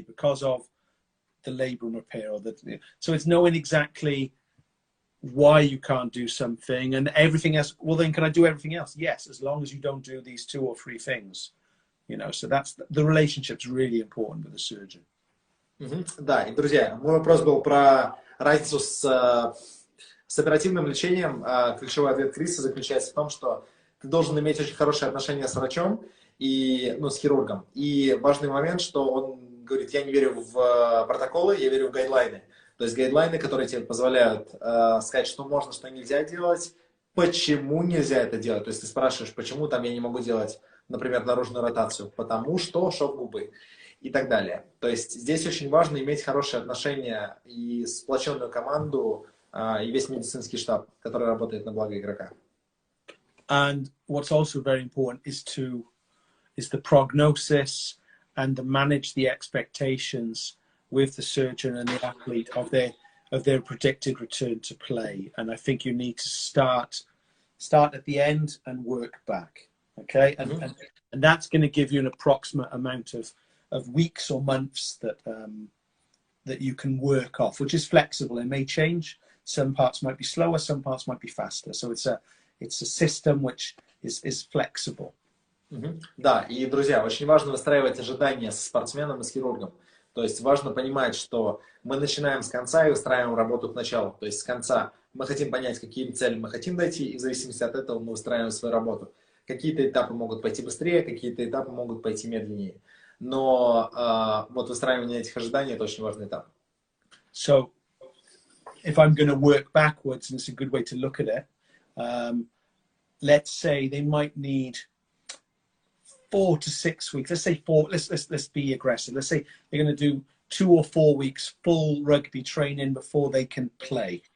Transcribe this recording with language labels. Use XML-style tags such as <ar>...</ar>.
<en>Because of the labrum repair, so it's knowing exactly why you can't do something and everything else. Well, then can I do everything else? Yes, as long as you don't do these 2 or 3 things, you know. So that's the relationship's really important with the surgeon.</en> <ru>Да, и, друзья, мой вопрос был про разницу с оперативным лечением. Ключевой ответ Криса заключается в том, что ты должен иметь очень хорошие отношения с врачом и, с хирургом. И важный момент, что он говорит, я не верю в протоколы, я верю в гайдлайны. То есть гайдлайны, которые тебе позволяют сказать, что можно, что нельзя делать, почему нельзя это делать. То есть ты спрашиваешь, почему там я не могу делать, например, наружную ротацию, потому что шов губы и так далее. То есть здесь очень важно иметь хорошие отношения и сплоченную команду, и весь медицинский штаб, который работает на благо игрока.</ru> <en>And what's also very important is the prognosis and to manage the expectations with the surgeon and the athlete of their predicted return to play. And I think you need to start at the end and work back. Okay, and that's going to give you an approximate amount of weeks or months that you can work off, which is flexible. It may change. Some parts might be slower, some parts might be faster. So it's a system which is flexible.</en> <ru>Да, и, друзья, очень важно выстраивать ожидания со спортсменом и с хирургом. То есть важно понимать, что мы начинаем с конца и выстраиваем работу к началу. То есть с конца мы хотим понять, какие цели мы хотим дойти, и в зависимости от этого мы выстраиваем свою работу. Какие-то этапы могут пойти быстрее, какие-то этапы могут пойти медленнее. Но вот выстраивание этих ожиданий – это очень важный этап.</ru> <en>So, if I'm going to work backwards, and it's a good way to look at it, let's say they might need 4 to 6 weeks. Let's say 4. Let's be aggressive. Let's say they're going to do 2 or 4 weeks full rugby training before they can play.</en>